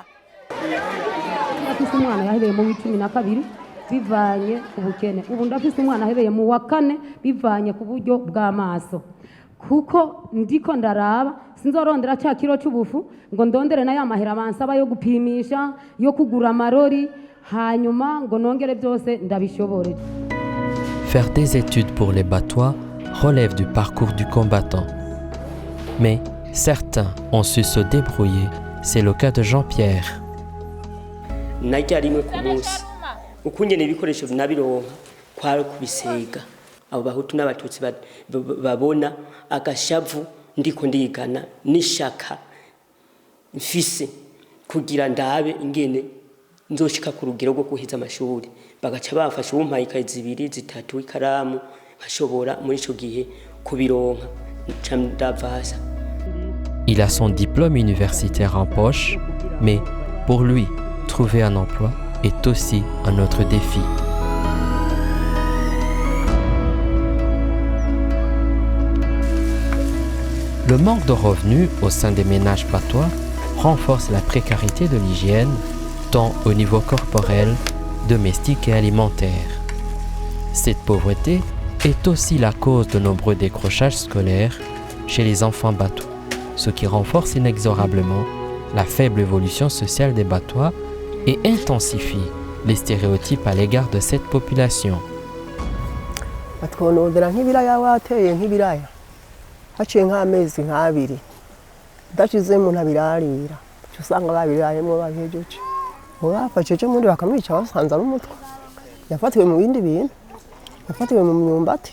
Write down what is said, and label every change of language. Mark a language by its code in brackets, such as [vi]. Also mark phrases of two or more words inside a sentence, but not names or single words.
[rn] Ndafise umwana yahereye mu w'12 bivanye ku bukene, ubu ndafise umwana yahereye mu wa 4 bivanye ku buryo bw'amaso, kuko ndiko ndaraba sinzorondera cya kiro cy'ubufu ngo ndondere na ya mahera bansaba yo gupimisha yo kugura amarori hanyuma ngo nongere byose ndabishobore. [fr] Faire des études pour les Batois relève du parcours du combattant. Mais certains ont su se débrouiller. C'est le cas de Jean-Pierre. [rn] Najya rimwe ku munsi ukungene ibikoresho nabironka kwari kubisega abo bahutu n'abatutsi babona agashavu ndiko ndigana nishaka mfise kugira ndabe ingene nzoshika ku rugero rwo kuhiza amashuri bagaca bafasha umpaye ikaye 2 3 ikaramu nkashobora muri ico gihe kubironka ndavasa. [fr] Il a son diplôme universitaire en poche, mais pour lui, trouver un emploi est aussi un autre défi. Le manque de revenus au sein des ménages batois renforce la précarité de l'hygiène, tant au niveau corporel, domestique et alimentaire. Cette pauvreté est aussi la cause de nombreux décrochages scolaires chez les enfants batois, ce qui renforce inexorablement la faible évolution sociale des Batois et intensifie les stéréotypes à l'égard de cette population. [rn] haciye nk'amezi nk'abiri udashizemo ntabirarira usanga babirayemo babihejeje bafasheje muri bakamwica basanze ari umutwe yafatiwe mu bindi bintu yafatiwe mu myumbati.